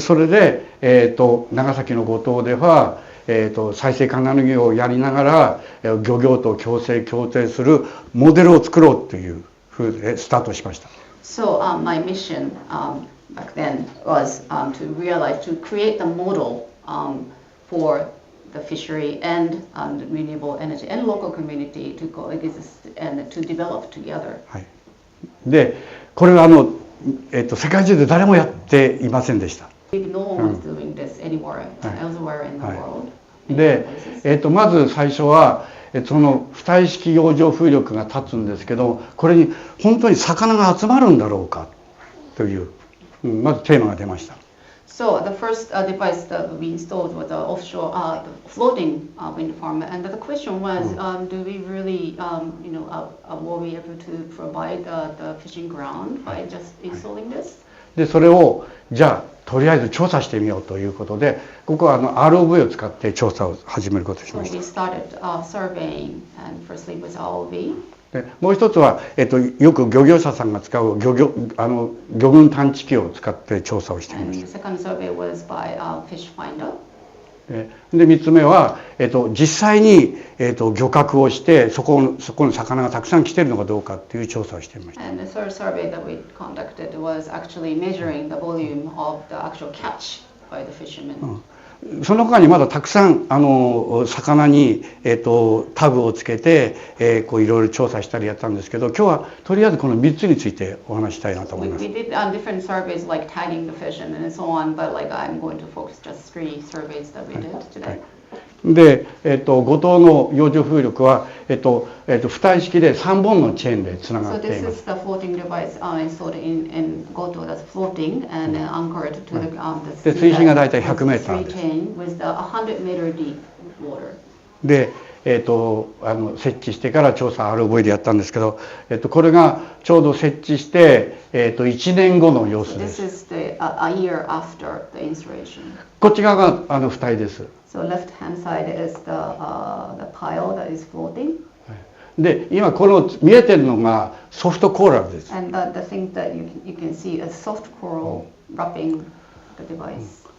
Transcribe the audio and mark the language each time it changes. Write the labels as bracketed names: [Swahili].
[Japanese] それで、長崎の五島では、再生可能業をやりながら漁業と共生共定するモデルを作ろうというふうでスタートしました。 [English] So my mission back then was to realize, to create the model for the fishery and renewable energy and local community to coexist and to develop together. [Japanese] はい、で、これは世界中で誰もやっていませんでした。 [English] No one was doing this anywhere elsewhere in the world. [Japanese] で、まず最初はその浮体式洋上風力が立つんですけど、これに本当に魚が集まるんだろうかという、まずテーマが出ました。 [English] So the first device that we installed was the offshore floating wind farm, and the question was, do we really, were we able to provide the fishing ground by just installing this? [Japanese] で、それをじゃあとりあえず調査してみようということで、ここはROV を使って調査を始めることにしました。 [English] So we started surveying, and firstly with ROV. [Japanese] で、もう一つは、よく漁業者さんが使う魚群探知機を使って調査をしてみました。 [English] And the second survey was by fish finder. [Japanese] で、3つ目は、実際に、漁獲をしてそこの魚がたくさん来ているのかどうかっていう調査をしてみました。 [English] And the third survey that we conducted was actually measuring the volume of the actual catch by the fishermen. [Japanese] その他にまだたくさん魚に、タグをつけて、いろいろ調査したりやったんですけど、今日はとりあえずこの3つについてお話したいなと思います。 [English] We did different surveys like tagging the fish and so on, but I'm going to focus just 3 surveys that we did today. [Japanese] で、五島の洋上風力は、浮体式で3本のチェーンでつながっています。 [English] So this is the floating device installed in Goto that's floating and anchored to the [Japanese] で、水深がだいたい100メーターです。 [English] with the 100 meter deep water. [Japanese] で、設置してから調査 ROV でやったんですけど、これがちょうど設置して、1年後の様子です。 [English] This is a year after the installation. [Japanese] こっち側が浮体です。 [English] So left hand side is the pile that is floating. [Japanese] で、今この見えてるのがソフトコーラルです。 [English] And the thing that you can see is soft coral wrapping the device.